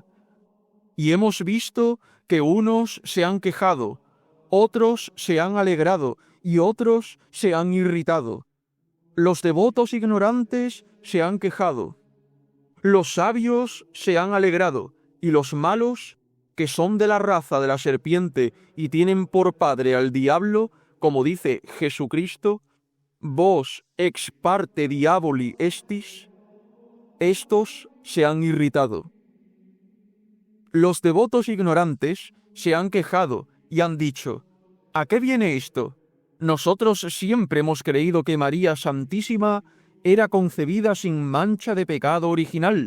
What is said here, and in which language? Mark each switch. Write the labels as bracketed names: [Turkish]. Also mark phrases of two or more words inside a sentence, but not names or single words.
[Spanish] Y hemos visto que unos se han quejado, otros se han alegrado y otros se han irritado. Los devotos ignorantes se han quejado, los sabios se han alegrado y los malos, que son de la raza de la serpiente y tienen por padre al diablo, como dice Jesucristo, [Latin] vos ex parte diaboli estis, [Spanish] estos se han irritado. Los devotos ignorantes se han quejado y han dicho, ¿a qué viene esto? Nosotros siempre hemos creído que María Santísima era concebida sin mancha de pecado original.